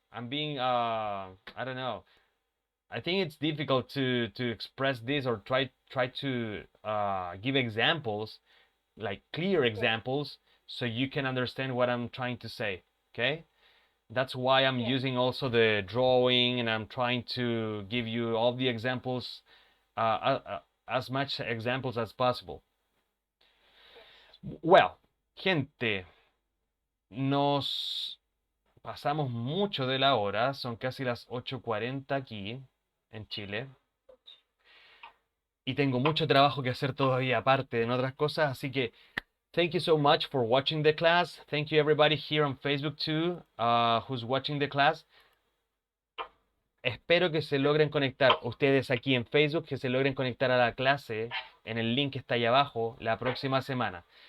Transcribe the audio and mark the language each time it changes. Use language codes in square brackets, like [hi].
[en] I'm being I don't know. I think it's difficult to express this or try to give examples, like clear examples, so you can understand what I'm trying to say. Okay, that's why I'm using also the drawing, and I'm trying to give you all the examples, as much examples as possible. [es] Well, gente, nos pasamos mucho de la hora, son casi las 8:40 aquí en Chile. Y tengo mucho trabajo que hacer todavía aparte en otras cosas, así que [en] thank you so much for watching the class. Thank you everybody here on Facebook too, who's watching the class. [es] Espero que se logren conectar ustedes aquí en Facebook, que se logren conectar a la clase en el link que está ahí abajo la próxima semana.